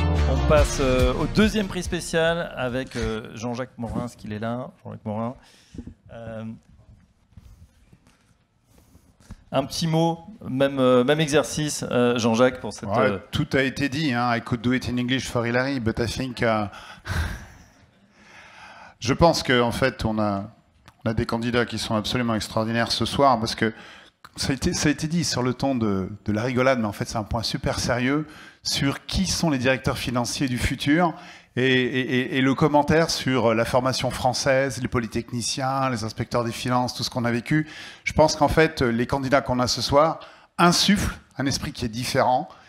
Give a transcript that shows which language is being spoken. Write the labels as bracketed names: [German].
[French] On passe au deuxième prix spécial avec Jean-Jacques Morin, est-ce qu'il est là? Jean-Jacques Morin. Un petit mot, même exercice, Jean-Jacques, pour cette... Tout a été dit. [English] Hein. I could do it in English for Hilary, but I think... [French] Je pense qu'en fait, on a des candidats qui sont absolument extraordinaires ce soir, parce que ça a été dit sur le ton de la rigolade, mais en fait, c'est un point super sérieux sur qui sont les directeurs financiers du futur. Et le commentaire sur la formation française, les polytechniciens, les inspecteurs des finances, tout ce qu'on a vécu, je pense qu'en fait, les candidats qu'on a ce soir insufflent un esprit qui est différent.